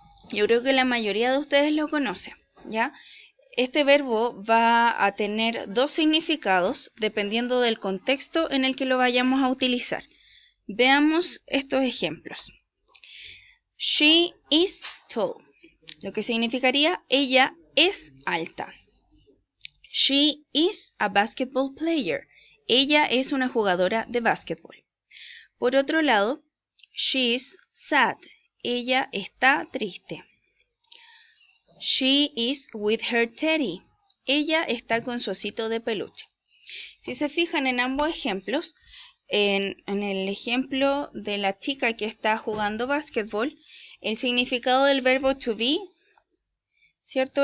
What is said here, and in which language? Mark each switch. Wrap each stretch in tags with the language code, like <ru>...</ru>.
<es>Yo creo que la mayoría de ustedes lo conoce, ¿ya? Este verbo va a tener dos significados dependiendo del contexto en el que lo vayamos a utilizar. Veamos estos ejemplos.</es> <en>She is tall.</en> <es>Lo que significaría ella es alta.</es> <en>She is a basketball player.</en> <es>Ella es una jugadora de básquetbol. Por otro lado,</es> <en>she is sad.</en> <es>Ella está triste.</es> <en>She is with her teddy.</en> <es>Ella está con su osito de peluche. Si se fijan en ambos ejemplos, en el ejemplo de la chica que está jugando básquetbol, el significado del verbo to be, ¿cierto?</es>